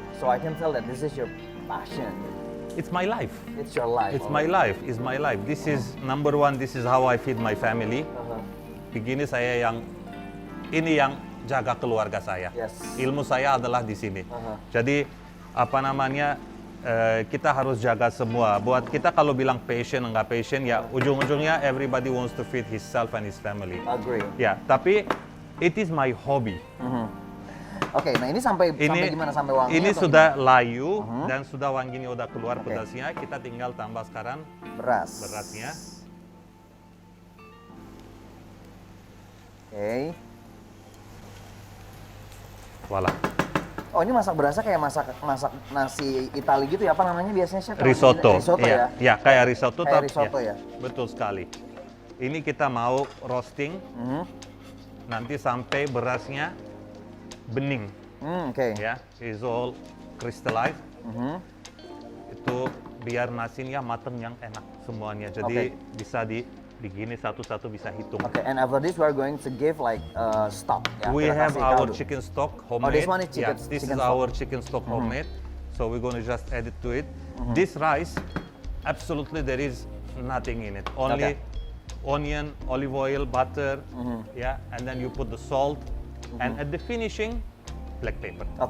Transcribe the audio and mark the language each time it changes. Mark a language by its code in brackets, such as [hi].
[en] So I can tell that this is your passion. It's my life. It's your life. It's my life. It's my life. This is number one. This is how I feed my family. [id] Begini saya ini yang jaga keluarga saya. Ilmu saya adalah di sini. Jadi apa namanya kita harus jaga semua. Buat kita kalau bilang passion enggak passion ya ujung-ujungnya [en] everybody wants to feed himself and his family. Agree. [id] Ya, tapi [en] it is my hobby. [id] Nah ini sampai gimana, sampai wangi? Ini sudah layu dan sudah wanginya udah keluar pedasnya. Kita tinggal tambah sekarang berasnya. [fr] Voila. [id] Oh ini masak berasnya kayak masak nasi Itali gitu ya, apa namanya biasanya chef? [it] Risotto. [id] Risotto ya? Ya kayak risotto. Kayak risotto ya? Betul sekali. Ini kita mau roasting nanti sampai berasnya bening. [en] Ya, is all crystallized. [id] Itu biar nasinya mateng yang enak semuanya. Jadi bisa begini satu-satu bisa hitung. [en] And after this we are going to give like stock. [id] Ya, [en] we have our chicken stock homemade. Oh, this one is chicken. Yeah, this is our chicken stock homemade. So we're going to just add it to it. This rice, absolutely there is nothing in it. Only onion, olive oil, butter, yeah, and then you put the salt, and at the finishing, black pepper.